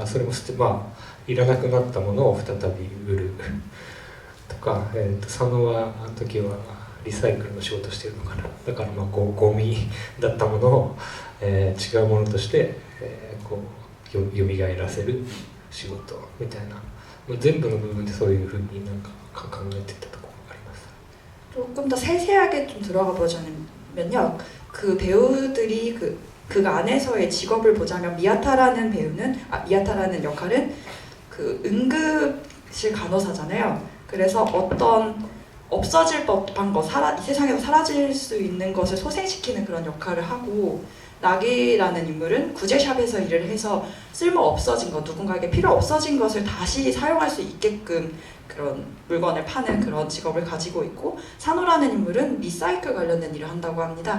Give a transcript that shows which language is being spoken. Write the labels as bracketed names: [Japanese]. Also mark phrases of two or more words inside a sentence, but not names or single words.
[Japanese] それもまあ、いらなくなったものを再び売るとか、佐野はあの時はリサイクルの仕事してるのかな、だからまあゴミだったものを、違うものとして、こう蘇らせる仕事みたいな、全部の部分でそういうふうになんか考えてたところがあります。 [Korean] 조금 더 세세하게 좀 들어가 보자면요, 그 배우들이 그 안에서의 직업을 보자면 미야타라는 역할은 그 응급실 간호사잖아요. 그래서 어떤 없어질 법한 것, 이 세상에서 사라질 수 있는 것을 소생시키는 그런 역할을 하고, 나기라는 인물은 구제샵에서 일을 해서 쓸모 없어진 것, 누군가에게 필요 없어진 것을 다시 사용할 수 있게끔 그런 물건을 파는 그런 직업을 가지고 있고, 산호라는 인물은 리사이클 관련된 일을 한다고 합니다.